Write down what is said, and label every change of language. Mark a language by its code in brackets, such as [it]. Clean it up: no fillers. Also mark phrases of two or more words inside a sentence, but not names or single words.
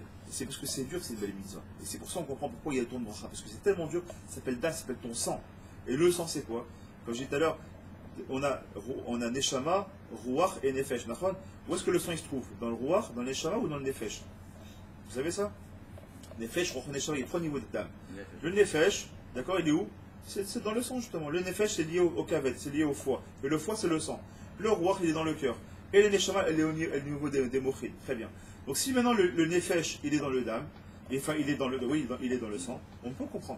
[fr] C'est parce que c'est dur que c'est une belle mitzvah. Et c'est pour ça qu'on comprend pourquoi il y a le ton de bracha. Parce que c'est tellement dur, ça s'appelle das, ça s'appelle ton sang. Et le sang, c'est quoi? Comme je disais tout à l'heure, on a neshama, ruach et nefesh. Où est-ce que le sang il se trouve? Dans le ruach, dans le neshama ou dans le nefesh? Vous savez ça? [he] נפש, רוח, נשמה, [fr] il y a 3 niveaux de dam. Le nefesh, d'accord, il est où? C'est dans le sang justement. Le nefesh c'est lié au kavet, c'est lié au foie. Et le foie c'est le sang. Le ruach il est dans le cœur. Et le neshama elle est au niveau des mochines. Très bien. Donc si maintenant le nefesh il est dans le dam, enfin il est dans le sang, on peut comprendre.